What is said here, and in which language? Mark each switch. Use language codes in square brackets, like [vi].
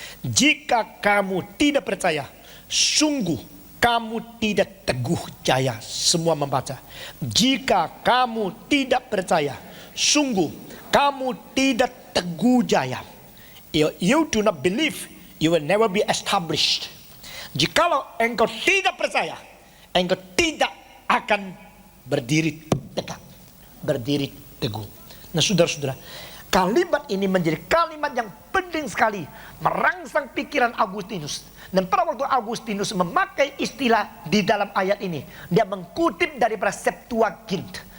[id] Jika kamu tidak percaya, sungguh kamu tidak teguh jaya. Semua membaca. Jika kamu tidak percaya, sungguh kamu tidak teguh jaya. [en] You do not believe, you will never be established. [id] Jikalau engkau tidak percaya, engkau tidak akan berdiri tegak, berdiri teguh. Nah saudara-saudara, kalimat ini menjadi kalimat yang penting sekali merangsang pikiran Augustinus. Dan pada waktu Augustinus memakai istilah di dalam ayat ini, dia mengutip daripada Septuagint.